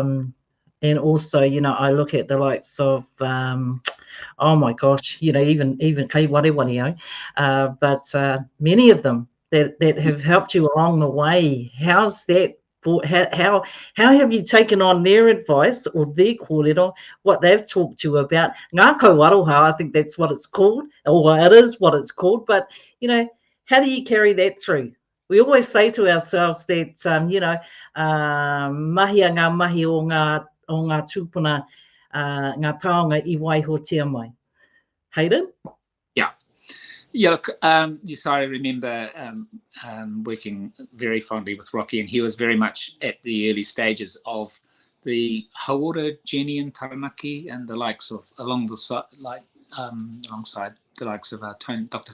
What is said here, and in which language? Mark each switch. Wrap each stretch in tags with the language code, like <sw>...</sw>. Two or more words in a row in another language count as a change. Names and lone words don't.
<en>I look at the likes of, oh my gosh, even Kei Warewario, but many of them that have helped you along the way. How's that? How have you taken on their advice or their kōrero, what they've talked to you about?</en> <mi>Ngā kauaroha,</mi> <en>I think that's what it's called, or it is what it's called. But how do you carry that through? We always say to ourselves that</en> <mi>mahi a ngā mahi o ngā tūpuna, ngā taonga I waihotia mai.</mi> <en>Haydon? Yeah, look, yes, I remember working very fondly with Rocky, and he was very much at the early stages of the Hauora, Jenny and Taranaki, and the likes of alongside the likes of Dr.</en>